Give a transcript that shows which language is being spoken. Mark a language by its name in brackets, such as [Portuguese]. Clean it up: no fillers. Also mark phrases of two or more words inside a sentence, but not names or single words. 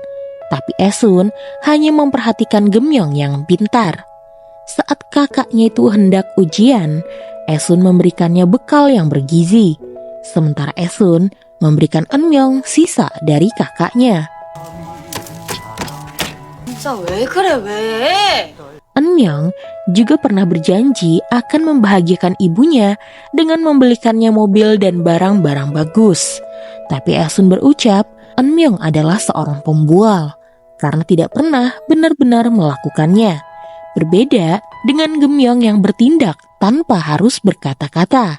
[Indonesian] Tapi Esun hanya memperhatikan Gemyong yang pintar. Saat kakaknya itu hendak ujian, Esun memberikannya bekal yang bergizi. Sementara Esun memberikan Anmyong sisa dari kakaknya. [Korean] 진짜 왜 그래, 왜? [Indonesian] Eun-myung juga pernah berjanji akan membahagiakan ibunya dengan membelikannya mobil dan barang-barang bagus. Tapi Esun berucap, Eun-myung adalah seorang pembual karena tidak pernah benar-benar melakukannya. Berbeda dengan Geumyung yang bertindak tanpa harus berkata-kata.